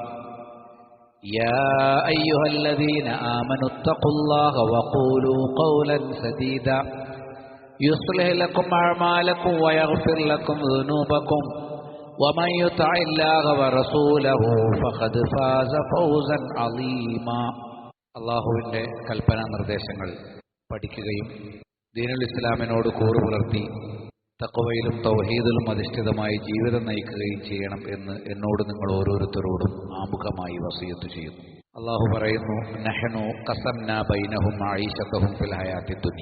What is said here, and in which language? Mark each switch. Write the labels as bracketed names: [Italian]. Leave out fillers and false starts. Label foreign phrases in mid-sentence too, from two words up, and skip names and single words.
[Arabic] يا أيها الذين آمنوا اتقوا الله وقولوا قولا سديدا يصلح لكم أعمالكم ويغفر لكم ذنوبكم ومن يطع الله ورسوله فقد فاز فوزا عظيما [Malayalam] അല്ലാഹുവിന്റെ കൽപ്പനാ നിർദ്ദേശങ്ങൾ പഠിക്കുകയും ദീനുൽ ഇസ്ലാമിനോട് കൂറുപുലർത്തി തഖ്വയിലും തൗഹീദിലും അധിഷ്ഠിതമായി ജീവിതം നയിക്കുകയും ചെയ്യണം എന്ന് എന്നോട് നിങ്ങൾ ഓരോരുത്തരോടും ആമുഖമായി വസിയത്ത് ചെയ്യുന്നു. അല്ലാഹു പറയുന്നു, [Arabic] نحن قسمنا بينهم معيشتهم في الحياة الدنيا.